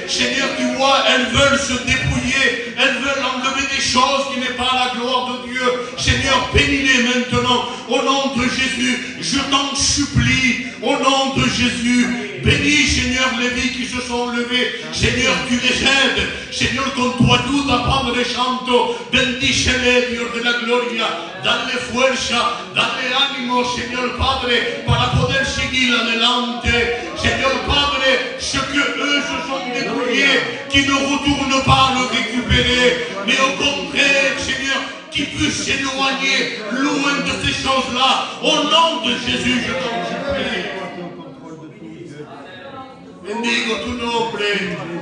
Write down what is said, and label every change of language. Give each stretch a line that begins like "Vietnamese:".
French: Seigneur, tu vois, elles veulent se dépouiller. Elles veulent enlever des choses qui n'est pas la gloire de Dieu. Seigneur, bénis-les maintenant. Au nom de Jésus, je t'en supplie. Au nom de Jésus, bénis, Seigneur, les vies qui se sont levées. Seigneur, tu les aides.
Spanish: Seignor, con tu ayuda, Padre Santo, bendícele, Dios de la gloria. Dale fuerza, dale ánimo, Señor Padre, para poder seguir adelante. Señor Padre,
French: ce que eux se sont dépouillés, qui ne retournent pas le récupérer, mais au contraire, Seigneur, qui puissent s'éloigner loin de ces choses-là. Au nom de Jésus, je t'en supplie.
Spanish: Bendigo tu nombre.